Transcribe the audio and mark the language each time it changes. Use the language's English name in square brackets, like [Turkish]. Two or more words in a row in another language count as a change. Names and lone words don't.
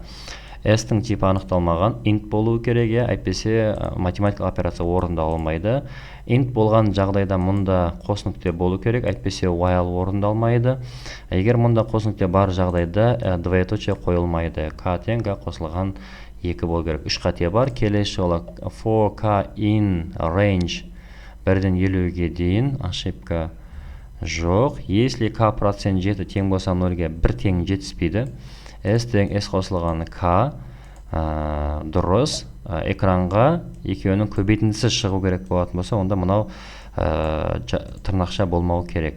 [Kazakh] S-тің типі анықталмаған, int болуы керек, әйтпесе математикалық операция орындалмайды. Int болған жағдайда мұнда қос нүкте болу керек, әйтпесе while орындалмайды. Егер мұнда қос нүкте бар жағдайда двоеточие қойылмайды. K тең K қосылған 2 болу керек. 3 қате бар. Келесі жолы [English] for K in range [Kazakh] 1-ден 50-ге дейін ошибка жоқ. Если K процент жеті тең болса 0-ге 1 тең жетіспейді. S тең S қосылған K дұрыс. Экранға екеуінің көбейтіндісі шығу керек болатын болса, онда мынау тырнақша болмау керек.